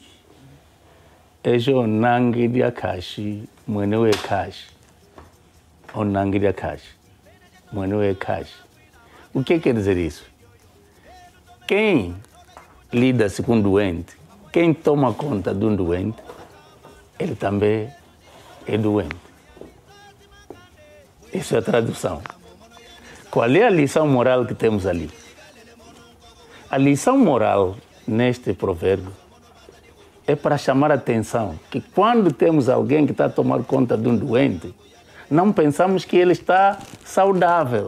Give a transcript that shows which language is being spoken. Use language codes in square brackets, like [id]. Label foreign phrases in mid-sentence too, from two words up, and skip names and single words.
[kmb] Ejo nangi dia kashi, mwenewe kashi. Onangi dia kashi, mwenewe kashi. [pt] O que quer dizer isso? Quem lida-se com um doente, quem toma conta de um doente, ele também é doente. Isso é a tradução. Qual é a lição moral que temos ali? A lição moral neste provérbio é para chamar a atenção que quando temos alguém que está a tomar conta de um doente, não pensamos que ele está saudável.